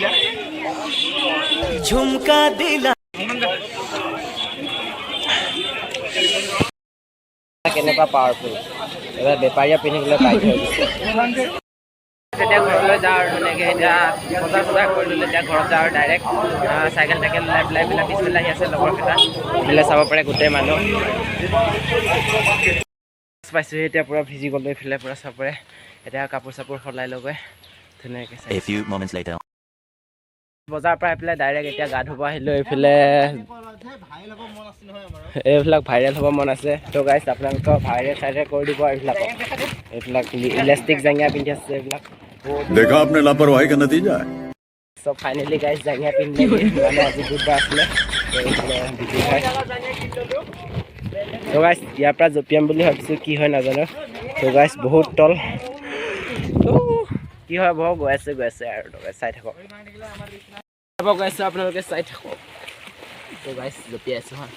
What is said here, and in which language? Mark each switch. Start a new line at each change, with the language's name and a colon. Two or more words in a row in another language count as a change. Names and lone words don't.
Assamese: ঝুমকা দিলা কেনেকুৱা পাৱাৰফুল এবাৰ বেপাৰীয়ে পিন্ধিবলৈ পাই থৈ দিছে এতিয়া ঘৰলৈ যাওঁ আৰু ধুনীয়াকৈ এতিয়া বজাৰ চজাৰ কৰি ল'লে এতিয়া ঘৰত যাওঁ আৰু ডাইৰেক্ট চাইকেল টাইকেল ওলাই পেলাই এইবিলাক পিছফালে আহি আছে লগৰকেইটা এইফালে চাব পাৰে গোটেই মানুহ পাইছোঁ এতিয়া পূৰা ভিজি গ'লোঁ এইফালে পূৰা চাব পাৰে এতিয়া কাপোৰ চাপোৰ সলাই লগৈ ধুনীয়াকৈ বজাৰৰ পৰা এইফালে ডাইৰেক্ট এতিয়া গা ধুব আহিলোঁ এইবিলাক ভাইৰেল হ'ব মন আছে তো গাইছ আপোনালোকৰ ভাইৰেল চাইৰেল কৰি দিব এইবিলাক ইলাষ্টিক জাঙিয়া পিন্ধি আছে এইবিলাক
Hindi: देखा आपने लापरवाही का नतीजा है
Assamese: চব
English: finally guys
Assamese: জাঙিয়া পিন্ধি মানে আজি বুধবাৰ আছিলে তো গাইছ ইয়াৰ পৰা জঁপিয়াম বুলি ভাবিছোঁ কি হয় নাজানো তো গাইছ বহুত তল কি হয় বহু গৈ আছে আৰু চাই থাকক গৈ আছোঁ আপোনালোকে চাই থাকক তো গাইছ জঁপিয়াই আছোঁ হা